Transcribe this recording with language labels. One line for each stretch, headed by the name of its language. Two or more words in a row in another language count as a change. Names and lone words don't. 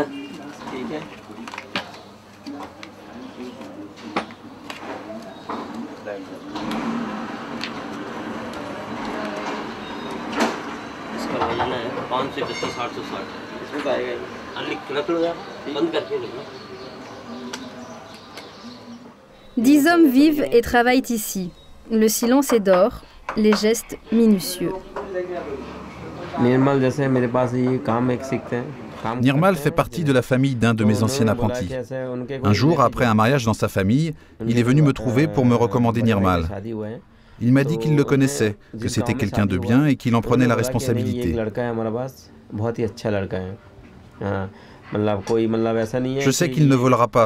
Hindi: ठीक है। इसका वजन है 531 860। इसमें तो आएगा ही। रख लो यार, बंद करके रख लो।
French: 10 hommes vivent et travaillent ici. Le silence est d'or, les gestes minutieux.
Hindi: निर्मल जैसे मेरे पास ये काम एक सीखते हैं।
French: Nirmal fait partie de la famille d'un de mes anciens apprentis. Un jour, après un mariage dans sa famille, il est venu me trouver pour me recommander Nirmal. Il m'a dit qu'il le connaissait, que c'était quelqu'un de bien et qu'il en prenait la responsabilité. Je sais qu'il ne volera pas.